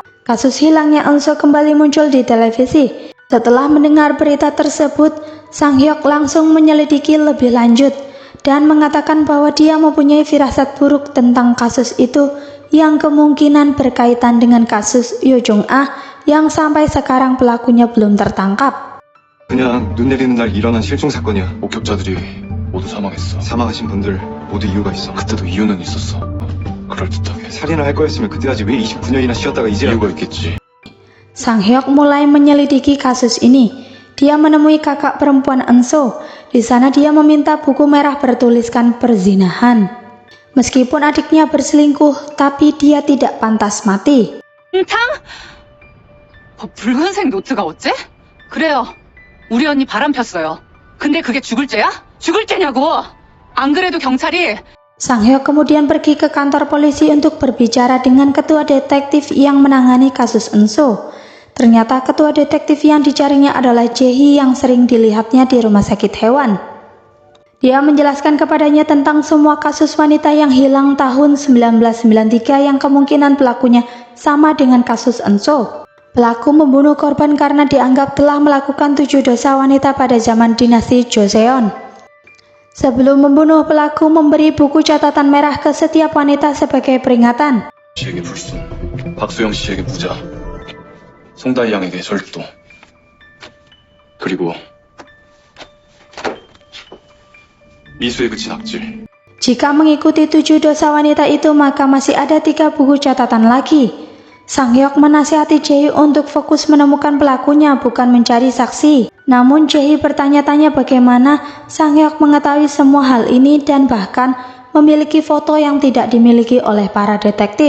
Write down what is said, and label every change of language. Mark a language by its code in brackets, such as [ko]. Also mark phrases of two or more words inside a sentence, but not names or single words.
[id] Kasus hilangnya Eun-soo kembali muncul di televisi. Setelah mendengar berita tersebut, Sang-hyuk langsung menyelidiki lebih lanjut dan mengatakan bahwa dia mempunyai firasat buruk tentang kasus itu yang kemungkinan berkaitan dengan kasus Yoo Jung-ah yang sampai sekarang pelakunya belum tertangkap. [ko] 그냥 눈 내리는 날 일어난 실종 사건이야. 목격자들이 모두 사망했어. 사망하신 분들 모두 이유가 있어. 그때도 이유는 있었어. 그럴듯하게. 살인을 할 거였으면 그때 하지 왜 29년이나 쉬었다가 이제야. 이유가 있겠지. [id] Sang-hyuk mulai menyelidiki kasus ini. Dia menemui kakak perempuan Eun-soo. Di sana dia meminta buku merah bertuliskan perzinahan. Meskipun adiknya berselingkuh, tapi dia tidak pantas mati. [ko] 탕? 붉은색 노트가 어째? 그래요. 우리 언니 바람 폈어요. 근데 그게 죽을 죄야? 죽을 죄냐고. 안 그래도 경찰이. [id] Sang-hyuk kemudian pergi ke kantor polisi untuk berbicara dengan ketua detektif yang menangani kasus Eun-soo. Ternyata ketua detektif yang dicarinya adalah Jae-hee yang sering dilihatnya di rumah sakit hewan. Dia menjelaskan kepadanya tentang semua kasus wanita yang hilang tahun 1993 yang kemungkinan pelakunya sama dengan kasus Eun-soo. Pelaku membunuh korban karena dianggap telah melakukan 7 dosa wanita pada zaman dinasti Joseon. Sebelum membunuh, pelaku memberi buku catatan merah ke setiap wanita sebagai peringatan. [ko] 씨에게 불순, 박소영 씨에게 부자, 송다희 양에게 절도, 그리고 미수에 그친 악질. [id] Jika mengikuti 7 dosa wanita itu, maka masih ada 3 buku catatan lagi. Sang-hyuk menasihati Jae-hee untuk fokus menemukan pelakunya, bukan mencari saksi. Namun Jae-hee bertanya-tanya bagaimana Sang-hyuk mengetahui semua hal ini dan bahkan memiliki foto yang tidak dimiliki oleh para detektif.